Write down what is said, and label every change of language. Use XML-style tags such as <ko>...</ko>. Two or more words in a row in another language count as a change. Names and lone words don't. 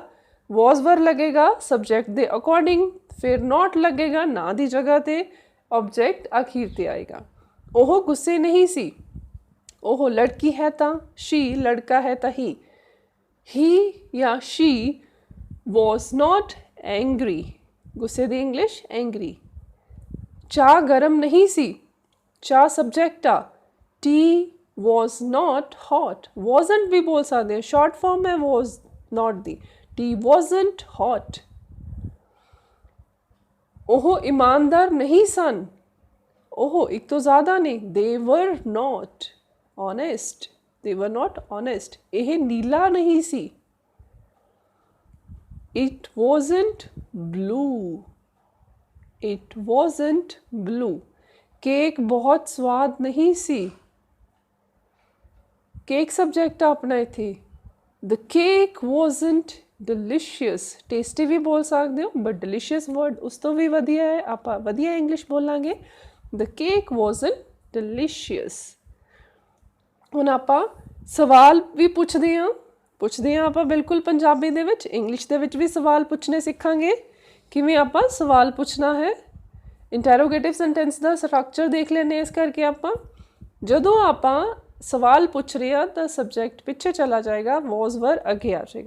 <en>was were</en> <pa>ਲੱਗੇਗਾ ਸਬਜੈਕਟ ਦੇ ਅਕੋਰਡਿੰਗ, ਫਿਰ ਨੋਟ ਲੱਗੇਗਾ ਨਾ ਦੀ ਜਗ੍ਹਾ 'ਤੇ, ਆਬਜੈਕਟ ਅਖੀਰ 'ਤੇ ਆਏਗਾ। ਉਹ ਗੁੱਸੇ ਨਹੀਂ ਸੀ। ਉਹ ਲੜਕੀ ਹੈ ਤਾਂ ਸ਼ੀ, ਲੜਕਾ ਹੈ ਤਾਂ ਹੀ ਜਾਂ</pa> <en>she was not angry.</en> <pa>ਗੁੱਸੇ ਦੀ ਇੰਗਲਿਸ਼ ਐਂਗਰੀ। ਚਾਹ ਗਰਮ ਨਹੀਂ ਸੀ। ਚਾਹ ਸਬਜੈਕਟ ਆ।</pa> <en>tea was not hot.</en> <pa>wasn't ਵੀ ਬੋਲ ਸਕਦੇ ਹਾਂ, ਸ਼ਾਰਟ ਫਾਰਮ ਹੈ</pa> <en>was not</en> <pa>ਦੀ।</pa> <en>tea wasn't hot.</en> <pa>ਉਹ ਇਮਾਨਦਾਰ ਨਹੀਂ ਸਨ। ਉਹ ਇੱਕ ਤੋਂ ਜ਼ਿਆਦਾ ਨੇ।</pa> <en>they were not honest. they were not honest.</en> <pa>ਇਹ ਨੀਲਾ ਨਹੀਂ ਸੀ।</pa> <en>it wasn't blue. it wasn't blue.</en> <pa>ਕੇਕ ਬਹੁਤ ਸਵਾਦ ਨਹੀਂ ਸੀ। ਕੇਕ ਸਬਜੈਕਟ ਆ ਆਪਣਾ ਇੱਥੇ।</pa> <en>the cake wasn't delicious.</en> <pa>ਟੇਸਟੀ ਵੀ ਬੋਲ ਸਕਦੇ ਹੋ, ਬਟ</pa> <en>delicious word</en> <pa>ਉਸ ਤੋਂ ਵੀ ਵਧੀਆ ਹੈ, ਆਪਾਂ ਵਧੀਆ ਇੰਗਲਿਸ਼ ਬੋਲਾਂਗੇ।</pa> <en>the cake wasn't delicious.</en> <pa>ਹੁਣ ਆਪਾਂ ਸਵਾਲ ਵੀ ਪੁੱਛਦੇ ਹਾਂ ਆਪਾਂ ਬਿਲਕੁਲ ਪੰਜਾਬੀ ਦੇ ਵਿੱਚ। ਇੰਗਲਿਸ਼ ਦੇ ਵਿੱਚ ਵੀ ਸਵਾਲ ਪੁੱਛਣੇ ਸਿੱਖਾਂਗੇ, ਕਿਵੇਂ ਆਪਾਂ ਸਵਾਲ ਪੁੱਛਣਾ ਹੈ।</pa> <en>interrogative sentence</en> <pa>ਦਾ ਸਟਰਕਚਰ ਦੇਖ ਲੈਂਦੇ ਇਸ ਕਰਕੇ ਆਪਾਂ ਜਦੋਂ ਆਪਾਂ ਸਵਾਲ ਪੁੱਛ ਰਹੇ ਹਾਂ ਤਾਂ ਸਬਜੈਕਟ ਪਿੱਛੇ ਚਲਾ ਜਾਏਗਾ,</pa> <en>was were</en> <pa>ਅੱਗੇ ਆ ਜਾਏਗਾ।</pa>